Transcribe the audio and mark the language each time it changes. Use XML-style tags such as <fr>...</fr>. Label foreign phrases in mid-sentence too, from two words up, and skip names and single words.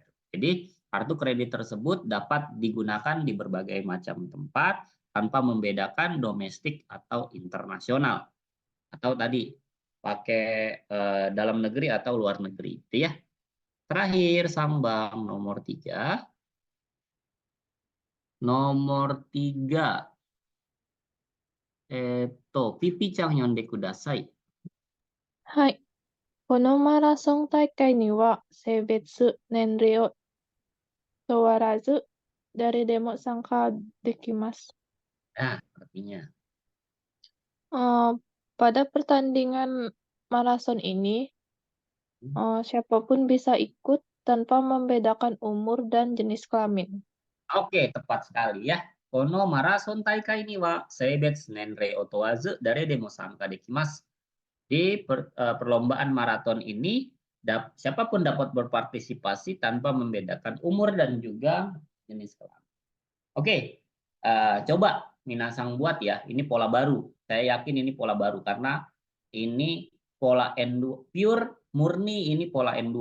<id>Jadi kartu kredit tersebut dapat digunakan di berbagai macam tempat tanpa membedakan domestik atau internasional. Atau tadi pakai dalam negeri atau luar negeri itu ya. Terakhir sambang nomor 3. Nomor 3.</id> <ja>ピピちゃん読んでください. はい。このマラソン大会には性別、年齢を問わず誰でも参加できます。</ja> <id>Nah, artinya. Pada pertandingan maraton ini, siapapun bisa ikut tanpa membedakan umur dan jenis kelamin. Oke, tepat sekali ya.</id> <ja>このマラソン大会には性別、年齢を問わず誰でも参加できます.</ja> <id>Di perlombaan maraton ini, siapapun dapat berpartisipasi tanpa membedakan umur dan juga jenis kelamin. Oke, coba minasang buat ya. Ini pola baru. Saya yakin ini pola baru karena ini pola N2 pure murni, ini pola N2.</id>